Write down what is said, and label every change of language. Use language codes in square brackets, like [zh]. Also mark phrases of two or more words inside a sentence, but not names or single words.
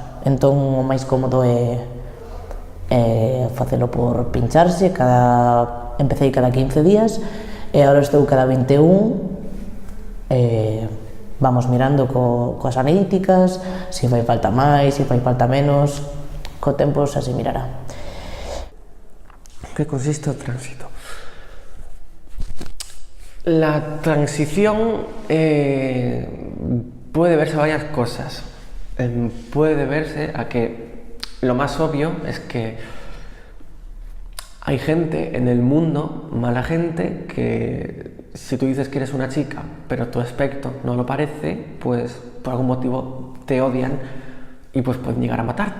[gl] Entón, o máis cómodo é facelo por pincharse, empecé cada 15 días e agora estou cada 21, vamos mirando coas analíticas, se fai falta máis, se fai falta menos, co tempo xa se mirará. [es] ¿Qué consiste el tránsito? La transición puede verse a varias cosas. Puede verse a que lo más obvio es que hay gente en el mundo, mala gente, que si tú dices que eres una chica, pero tu aspecto no lo parece, pues por algún motivo te odian y pues pueden llegar a matarte.